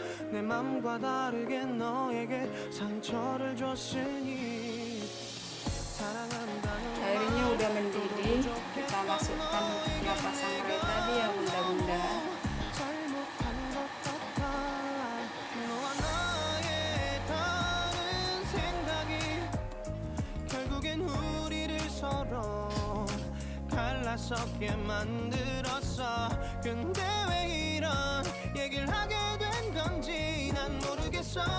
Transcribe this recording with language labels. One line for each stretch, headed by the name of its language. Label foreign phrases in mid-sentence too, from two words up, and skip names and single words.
Korean: 내 맘과 다르게 너에게 상처를 줬으니 사랑한다는
Indonesian: Airnya udah mendidih, kita masukkan kelapa sangrai tadi ya bunda-bunda.
Korean: 잘못한 것 같아 너와 나의 다른 생각이 결국엔 우리를 서로 갈라서게 만들었어. 근데 왜 이런 얘기를 하게 된 건지 난 모르겠어.